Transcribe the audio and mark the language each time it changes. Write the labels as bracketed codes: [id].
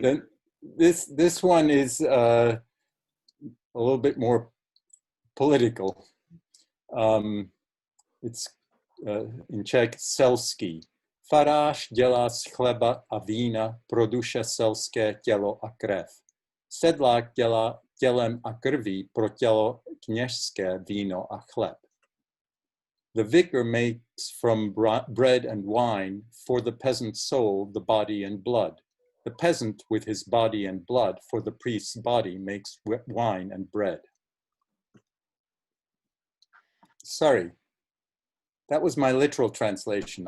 [en] Then this one is a little bit more political. It's in Czech selský. [cs] Farář dělá z chleba a vína pro duše selské tělo a krev. Sedlák dělá tělem a krví pro tělo kněžské víno a chleb. [en] The vicar makes from bread and wine for the peasant's soul the body and blood. The peasant with his body and blood for the priest's body makes wine and bread. Sorry, that was my literal translation.